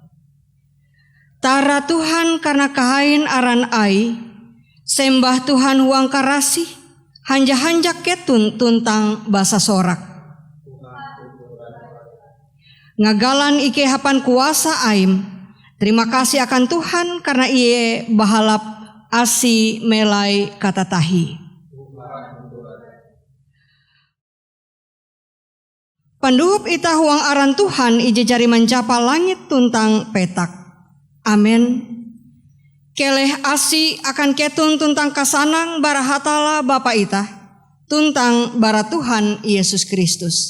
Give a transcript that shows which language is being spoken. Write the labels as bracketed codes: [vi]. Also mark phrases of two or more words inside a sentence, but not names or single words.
[nij] Tara Tuhan karena kahain aran ai, sembah Tuhan huang karasih, hanja-hanja ketun tuntang basa sorak. Ngagalan ike hapan kuasa aim, [id] terima kasih akan Tuhan karena [nij] iye bahalap asi melai kata tahi. Panduhup ita huang aran Tuhan ije jari mencapa langit tuntang petak. Amin. Keleh asi akan ketun tuntang kasanang bara hatala Bapa ita, tuntang bara Tuhan Yesus Kristus.